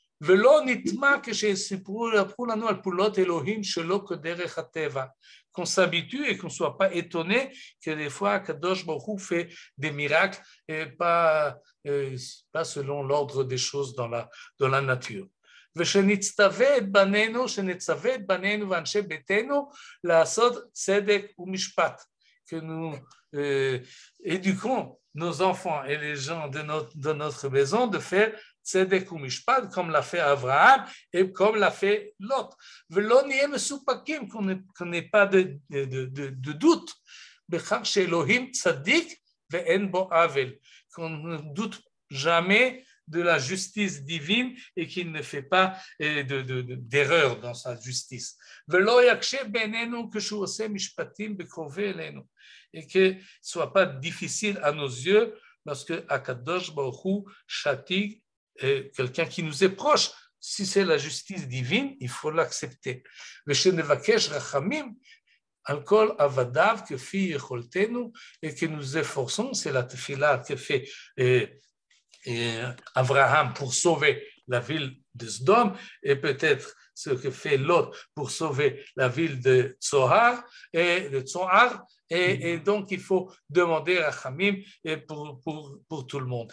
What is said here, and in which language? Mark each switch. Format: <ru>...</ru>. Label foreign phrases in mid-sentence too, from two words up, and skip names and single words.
<fr>Qu'on s'habitue et qu'on ne soit pas étonné que des fois</fr> <he>קדוש ברוך הוא</he> <fr>fait des miracles et pas selon l'ordre des choses dans la nature.</fr> <he>ושנצטווה את בנינו, שנצווה את בנינו ואנשי ביתנו לעשות צדק ומשפט.</he> <fr>Que nous éduquons nos enfants et les gens de notre maison de faire tzedek ou mishpat comme l'a fait Abraham et comme l'a fait Lot.</fr> <he>ולא נהיה מסופקים,</he> <fr>qu'on n'ait pas de doute,</fr> <he>בכך שאלוהים צדיק ואין בו עוול,</he> <fr>qu'on ne doute jamais de la justice divine et qu'il ne fait pas d'erreur dans sa justice. Et que ce ne soit pas difficile à nos yeux parce que</fr> <he>הקדוש ברוך הוא</he> <fr>châtie quelqu'un qui nous est proche, si c'est la justice divine, il faut l'accepter.</fr> <he>ושנבקש רחמים על כל עבדיו כפי יכולתנו,</he> <fr>et que nous efforçons, c'est la tefila que fait Abraham pour sauver la ville de Sodome, et peut-être ce que fait Lot pour sauver la ville de Tsoar, et donc il faut demander à Rachamim pour tout le monde.</fr>